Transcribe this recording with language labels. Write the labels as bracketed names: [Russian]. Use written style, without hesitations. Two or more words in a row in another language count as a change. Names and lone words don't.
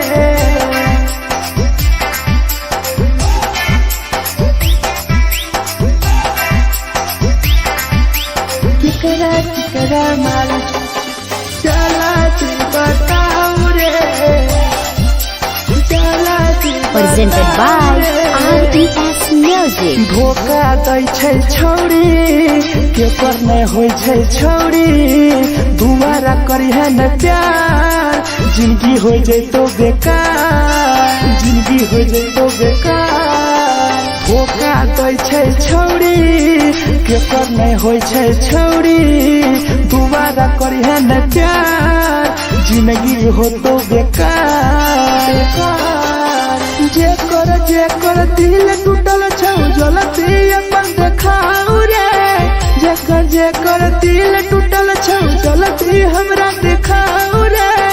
[Angika] केकरा माल जला दी बताओ रे जला दी [English] Presented by RES Music. [Angika] धोखा दै छै छौरी के पर नहीं होइ छै छौरी दुबारा करिहे न प्यार जिंदगी हो जैतो बेकार जिंदगी हो जैतो बेकार धोखा दै छै छौरी के पर नहीं होइ छै छौरी दुबारा करिहे न प्यार जिंदगी हो तो बेकार जेकर दिल टूटल छौ जलती अपन देखाओ रे जेकर दिल टूटल छौ जलती हमरा देखाओ रे